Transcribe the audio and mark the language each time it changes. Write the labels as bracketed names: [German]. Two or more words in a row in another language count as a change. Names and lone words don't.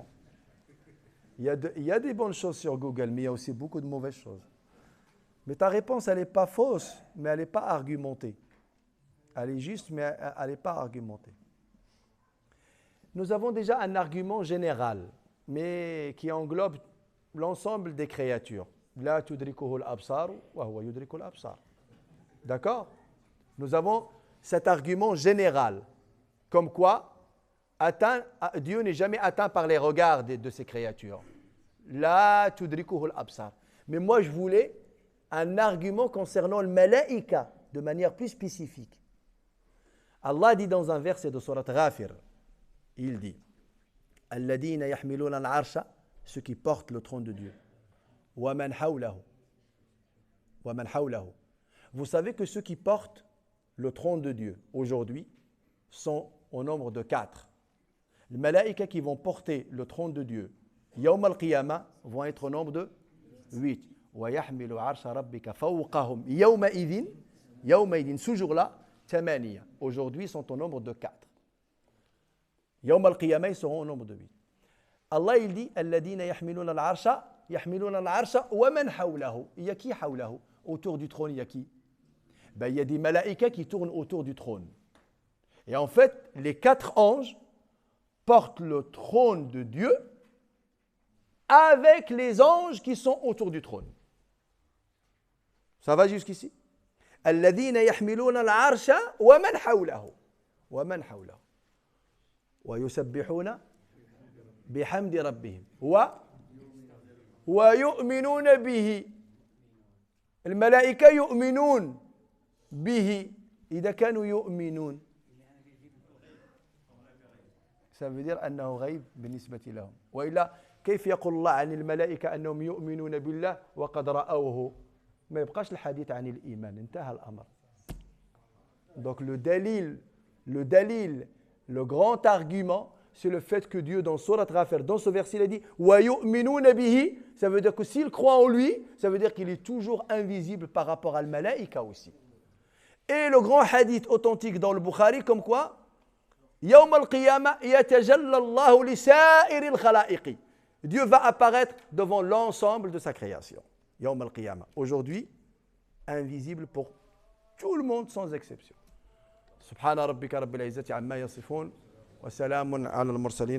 [French] Il y a des bonnes choses sur Google, mais il y a aussi beaucoup de mauvaises choses. Mais ta réponse, elle n'est pas fausse, mais elle n'est pas argumentée. Elle est juste, mais elle n'est pas argumentée. Nous avons déjà un argument général, mais qui englobe l'ensemble des créatures. [Arabic] لا تدركه الأبصار وهو يدرك الأبصار. [French] D'accord? Nous avons cet argument général, comme quoi Dieu n'est jamais atteint par les regards de ces créatures. [Arabic] لا تدركه الأبصار. [French] Mais moi, je voulais un argument concernant le malaïka, de manière plus spécifique. Allah dit dans un verset de Surat Ghafir, il dit [Arabic] الذين يحملون العرش, [French] ceux qui portent le trône de Dieu. [Arabic] ومن حوله. ومن حوله. [French] Vous savez que ceux qui portent le trône de Dieu aujourd'hui sont au nombre de 4. Les malaïkas qui vont porter le trône de Dieu, [Arabic] يوم القيامة, [French] vont être au nombre de 8. [Arabic] ويحمل عرش ربك فوقهم يومئذ, [French] ce jour-là, [Arabic] 8. [French] Aujourd'hui, ils sont au nombre de 4. [Arabic] يوم القيامة, [French] ils seront au nombre de 8. Allah, il dit [Arabic] الذين يحملون العرش ومن حوله. [French] Il y a qui hawlahu? Autour du trône, il y a qui? Il y a des malaïkas qui tournent autour du trône. Et en fait, les 4 anges portent le trône de Dieu avec les anges qui sont autour du trône. Ça va jusqu'ici? [Arabic] الذين يحملون العرش ومن حوله. ومن حوله. ويسبحون بحمد ربهم. ويؤمنون به. الملائكة يؤمنون به إذا كانوا يؤمنون [French] ça veut dire [Arabic] أنه غيب بالنسبة لهم. وإلا كيف يقول الله عن الملائكة أنهم يؤمنون بالله وقد رأوه؟ ما يبقاش الحديث عن الإيمان، انتهى الأمر. [French] Donc le grand argument, c'est le fait que Dieu, dans Surat Ghafir, dans ce verset, il a dit [Arabic] وَيُؤْمِنُونَ بِهِ. [French] Ça veut dire que s'il croit en lui, ça veut dire qu'il est toujours invisible par rapport à al-malaïka aussi. Et le grand hadith authentique dans le Bukhari, comme quoi [Arabic] يوم القيامة يتجلى الله لسائر الخلائق. [French] Dieu va apparaître devant l'ensemble de sa création. [Arabic] يوم القيامة. [French] Aujourd'hui, invisible pour tout le monde sans exception. [Arabic] سبحان ربك رب العزة عما يصفون وسلام على المرسلين.